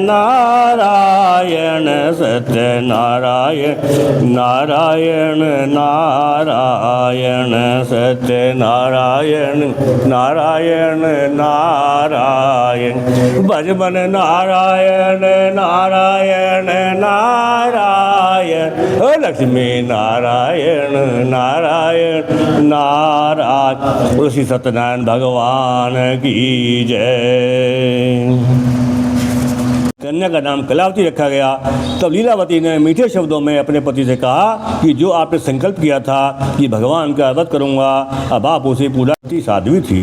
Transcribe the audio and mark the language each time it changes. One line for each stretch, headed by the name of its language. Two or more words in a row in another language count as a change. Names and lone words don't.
Hindi: नारायण, सत्य नारायण नारायण नारायण, सत्य नारायण नारायण नारायण, भज मन नारायण नारायण नारायण, लक्ष्मी नारायण नारायण नारायण। ऋषि सत्यनारायण भगवान की जय। कन्या का नाम कलावती रखा गया। तब लीलावती ने मीठे शब्दों में अपने पति से कहा कि जो आपने संकल्प किया था कि भगवान का वध करूंगा, अब आप उसे पूरा। साध्वी थी।